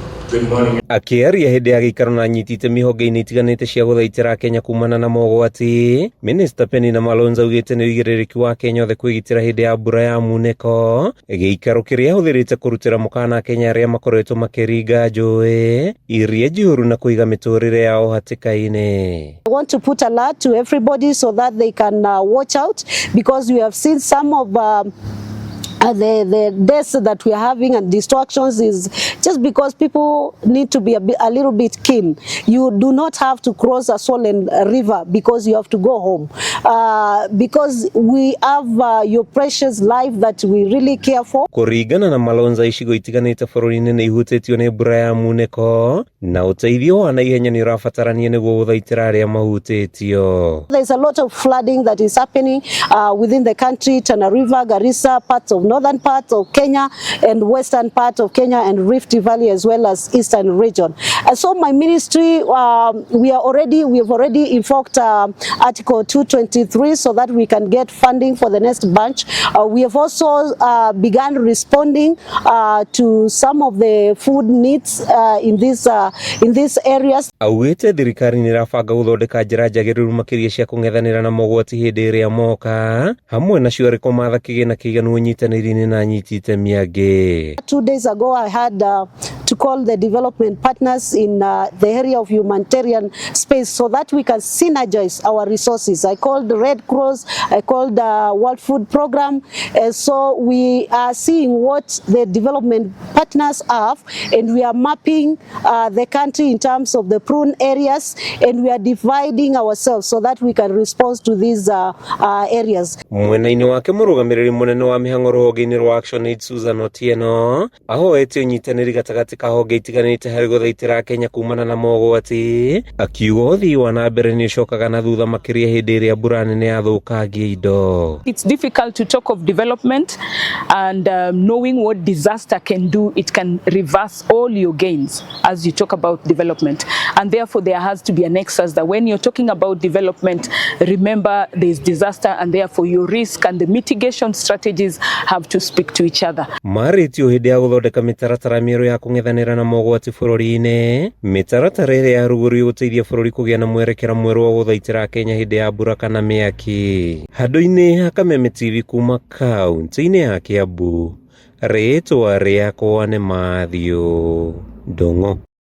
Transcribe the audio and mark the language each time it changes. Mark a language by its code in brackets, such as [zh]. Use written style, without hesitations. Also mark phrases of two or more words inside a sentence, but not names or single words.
[ki] Akiaria hindi ya giikaro na nyitite mihonge-ini itiganite cia guthaitira Kenya kumana na mogwati, Minister Penina Malonza augite ni uigĩrĩrĩki wa Kenya othe kwigitira hindi ya mbura ya muneko, giikaro kiria huthirite kurutira mukana Kenya aria makoretwo makiringa njũĩ iria njihuru na kuiga miturire yao hatĩka-inĩ. [en] I want to put alert to everybody so that they can watch out, because we have seen some of the deaths that we are having and distractions is just because people need to be a little bit keen. You do not have to cross a swollen river because you have to go home. Because we have your precious life that we really care for. [ki] Kuringana na Malonza, icigo itiganite bũrũri-inĩ nĩ ihutĩtio nĩ mbura ya muneko na ũteithio wa naihenya nĩ ũrabatarania nĩguo gũthaitĩra arĩa mahutĩtio. [en] There's a lot of flooding that is happening within the country, Tana River, Garissa, parts of northern part of Kenya and western part of Kenya and Rift Valley as well as eastern region. So my ministry, we have already invoked Article 223 so that we can get funding for the next bunch. We have also begun responding to some of the food needs in these areas. [ki] Augite thirikari nĩ irabanga gũthondeka njĩra njagĩrĩru makĩria cia kũng'ethanĩra na mogwati hĩndĩ ĩrĩa moka, hamwe nacio arĩ kũmatha kĩgĩna kĩiganu ũnyitanĩri-inĩ na anyiti itemi. [en] 2 days ago I had to call the development partners in the area of humanitarian space so that we can synergize our resources. I called the Red Cross, I called the World Food Program, so we are seeing what the development partners have, and we are mapping the country in terms of the prone areas, and we are dividing ourselves so that we can respond to these areas. [ki] Mwena-inĩ wake mũrũgamĩrĩri mũnene wa mĩhang'o rũhonge-inĩ rwa ActionAid Susan Otieno ahoete ũnyitanĩri gatagatĩ ka honge itiganĩte harĩ gũthaitĩra Kenya kumana na mogwati, akiuga ũthii wa na mbere nĩ ũcokaga na thutha makĩria hĩndĩ ĩrĩa mbura nene yathũkangia indo. [en] It's difficult to talk of development and knowing what disaster can do. It can reverse all your gains as you talk about development, and therefore there has to be a nexus that when you're talking about development, remember there's disaster, and therefore your risk and the mitigation strategies have to speak to each other. [ki] Marĩtio hĩndĩ ya gũthondeka mĩtaratara mĩerũ ya kũng'ethanĩra na mogwati bũrũri-inĩ, mĩtaratara ĩrĩa yarugũrio gũteithia bũrũri kũgĩa na mwerekera mwerũ wa gũthaitĩra Kenya hĩndĩ ya mbura kana mĩaki. Handũ-inĩ ha Kameme TV kuma kaunti-inĩ ya Kiambu, rĩtwa rĩakwa nĩ Mathew Ndung'u.